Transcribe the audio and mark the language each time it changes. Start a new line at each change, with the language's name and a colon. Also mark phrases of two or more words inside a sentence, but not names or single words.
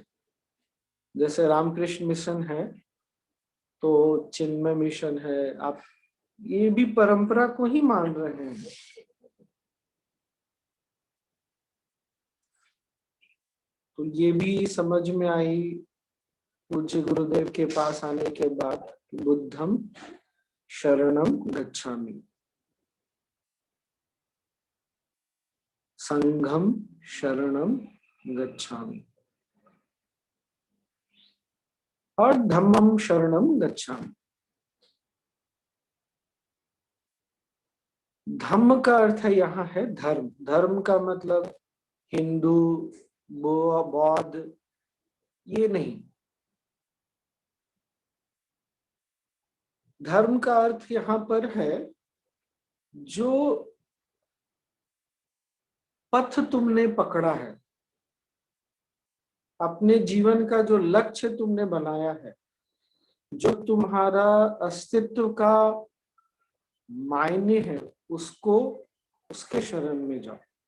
Hindi: जैसे रामकृष्ण मिशन है तो चिन्मय मिशन है, आप ये भी परंपरा को ही मान रहे हैं। तो ये भी समझ में आई पूज्य गुरुदेव के पास आने के बाद,
Pali: बुद्धम शरणम गच्छामि, संघम शरणम गच्छामि और धम्मम शरणम गच्छामि।
Hindi: धम्म का अर्थ है यहाँ है धर्म। धर्म का मतलब हिंदू, बौद्ध, ये नहीं। धर्म का अर्थ यहाँ पर है जो पथ तुमने पकड़ा है, अपने जीवन का जो लक्ष्य तुमने बनाया है, जो तुम्हारा अस्तित्व का मायने है, उसको उसके शरण में जाओ।